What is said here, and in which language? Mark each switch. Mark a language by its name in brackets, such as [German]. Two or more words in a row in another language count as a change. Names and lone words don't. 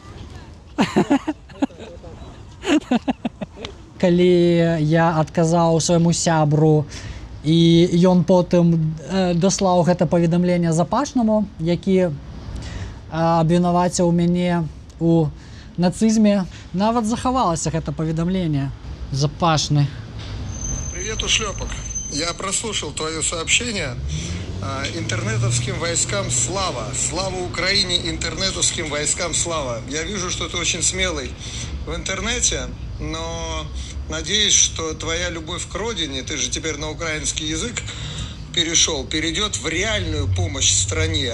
[Belarusian] Калі я адказаў свайму сябру, і ён потым даслаў гэта паведамленне запашнаму, які абвінаваціў мяне у нацизме, нават захавалася гэта паведамленне. Запашны. [Russian] Привет, ушлепок. Я прослушал твое сообщение. Интернетовским войскам слава. Слава Украине, интернетовским войскам слава. Я вижу, что ты очень смелый в интернете, но надеюсь, что твоя любовь к родине, ты же теперь на украинский язык перешел, перейдет в реальную помощь стране.